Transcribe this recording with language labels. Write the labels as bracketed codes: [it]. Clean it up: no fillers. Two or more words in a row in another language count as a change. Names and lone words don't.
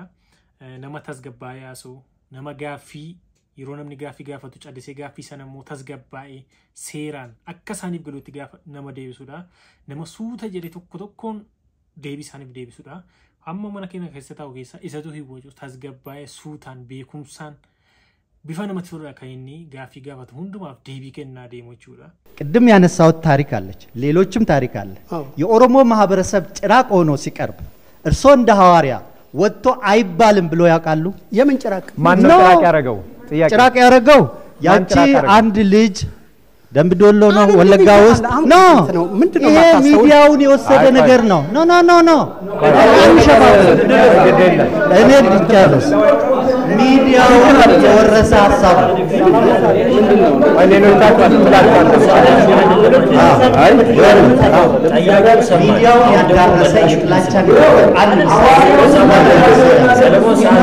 [om] Nama tasgabbaa'ee haasa'u, nama gaaffii yeroo namni gaaffii gaafatu callisee gaaffii sana immoo tasgabbaa'ee seeraan akka isaaniif galuutti nama deebisudha. Nama suuta jedhe tokkoon deebii isaaniif deebisudha. Amma mana keenya keessa taa'u keessa isatu hiwwaju tasgabbaa'ee suutaan beekumsaan bifa namatti toludha kan inni gaaffii gaafatu hundumaaf deebii kennaa deemu jechuudha. [am] ቅድም ያነሳውት ታሪክ አለች ሌሎችም ታሪክ አለ የኦሮሞ ማህበረሰብ ጭራቅ ሆኖ ሲቀርብ እርሶ እንደ ሐዋርያ ወጥቶ አይባልም ብሎ ያውቃሉ? የምን ጭራቅ ማን ነው ጭራቅ ያረጋው? ጭራቅ ያረጋው ያቺ አንድ ልጅ ደምቢዶሎ ነው ወለጋ ውስጥ ነው ምንድነው ሚዲያውን የወሰደ ነገር ነው ኖ እኔ ልቻለሁ ሚዲያውን የወረሰ ሐሳብ ሚዲያውን ያዳረሰ ይጥላቻ አንድ ሰለሞን